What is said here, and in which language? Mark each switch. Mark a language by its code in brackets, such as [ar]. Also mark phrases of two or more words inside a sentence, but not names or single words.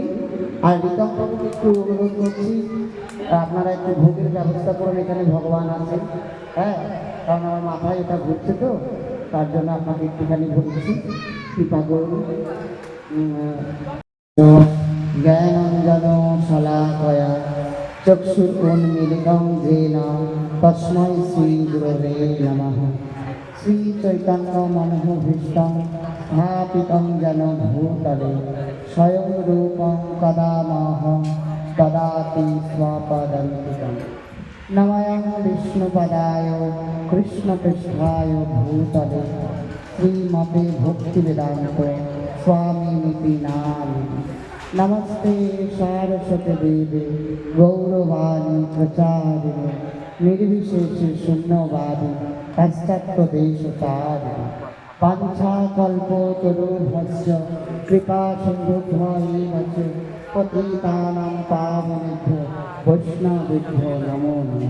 [bn] আর রিতম প্রভুকে একটু অনুরোধ করছি, আপনারা একটু ভোগের ব্যবস্থা করুন। এখানে ভগবান আছেন, হ্যাঁ, কারণ আমার মাথায় এটা ঘুরছে তো, তার জন্য আপনাকে একটুখানি বলছি, কৃপা করুন। [sa] জ্ঞানঞ্জন শলাকয়া চক্ষুর্উন্মীলিतं येन তস্मै শ্রীগুরবে নমঃ। শ্রীচৈতন্যমনোভীষ্টং স্থাপিतं येन ভূতলে স্বয়ং রূপং কদা মহ্যং দদাতি স্বপদান্তিকम्। নমঃ বিষ্ণুপদায় কৃষ্ণপৃষ্ঠায় ভূতলে শ্রীমতে ভক্তিবেদান্ত स्वामिनिति नामिति। नमस्ते सारस्वती देवे गौरवाणी प्रचारिणे निर्विशेष शून्यवादी पाश्चात्यदेशतारिणे वाञ्छाकल्पतरुभ्यश्च कृपा सिन्धुभ्यैव च पतितानां पावनेभ्यो वैष्णवेभ्यो नमो नमः।